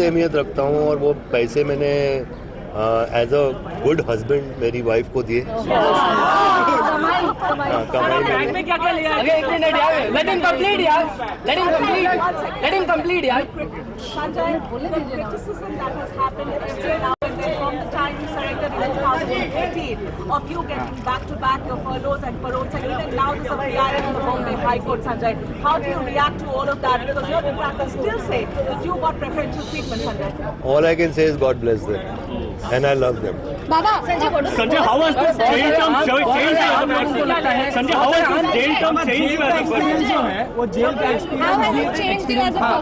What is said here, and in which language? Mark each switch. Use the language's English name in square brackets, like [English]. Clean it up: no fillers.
[Hindi] अहमियत रखता हूँ, और वो पैसे मैंने [English] as a good husband [Hindi] मेरी वाइफ को दिए। बैग में क्या क्या लिया? एक मिनट यार, [English] let him complete यार, let him complete यार। Sanjay, the criticism that has happened still now and then from the time you surrendered in 2018 of you getting back-to-back your furloughs and paroles, and even now there's a PIL in the Bombay High Court, Sanjay. How do you react to all of that? Because your detractors still say that you got preferential treatment, Sanjay. All I can say is God bless them, and I love them. Baba, Sanjay, how was this jail term changed? Sanjay, how was this jail term changed? [Hindi] Experience जो है वो jail का experience